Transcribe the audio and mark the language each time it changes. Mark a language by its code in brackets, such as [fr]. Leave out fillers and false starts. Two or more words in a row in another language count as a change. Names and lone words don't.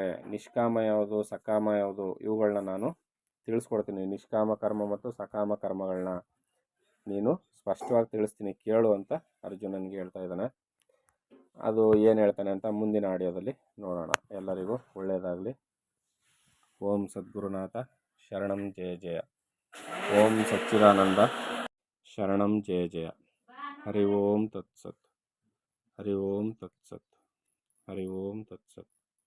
[kn] ನಿಷ್ಕಾಮ ಯಾವುದು, ಸಕಾಮ ಯಾವುದು, ಇವುಗಳನ್ನ ನಾನು ತಿಳಿಸ್ಕೊಡ್ತೀನಿ. ನಿಷ್ಕಾಮ ಕರ್ಮ ಮತ್ತು ಸಕಾಮ ಕರ್ಮಗಳನ್ನ ನೀನು ಸ್ಪಷ್ಟವಾಗಿ ತಿಳಿಸ್ತೀನಿ ಕೇಳು ಅಂತ ಅರ್ಜುನನಿಗೆ ಹೇಳ್ತಾ ಇದ್ದಾನೆ. ಅದು ಏನು ಹೇಳ್ತಾನೆ ಅಂತ ಮುಂದಿನ ಆಡಿಯೋದಲ್ಲಿ ನೋಡೋಣ. ಎಲ್ಲರಿಗೂ ಒಳ್ಳೆಯದಾಗಲಿ. [sa] ಓಂ ಸದ್ಗುರುನಾಥ ಶರಣಂ ಜಯ ಜಯ. ಓಂ ಸಚ್ಚಿದಾನಂದ ಶರಣಂ ಜಯ ಜಯ. ಹರಿ ಓಂ ತತ್ಸತ್. ಹರಿ ಓಂ ತತ್ಸತ್. ಹರಿ ಓಂ ತತ್ಸತ್.